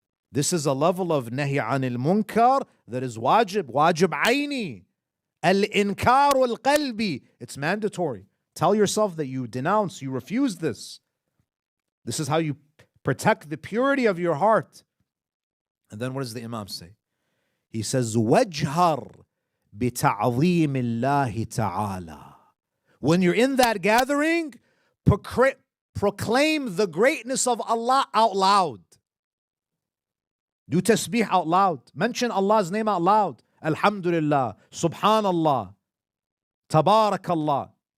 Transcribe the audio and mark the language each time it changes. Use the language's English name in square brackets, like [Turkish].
[English] This is a level of nahi anil munkar that is wajib aini. Al-inkar al-qalbi. It's mandatory. Tell yourself that you denounce, you refuse this. This is how you protect the purity of your heart. And then what does the Imam say? He says, [Arabic] وَجْهَرْ بِتَعْظِيمِ اللَّهِ تَعَالَى. [English] When you're in that gathering, proclaim the greatness of Allah out loud. Do tasbih out loud. Mention Allah's name out loud. Alhamdulillah, Subhanallah, Tabarakallah.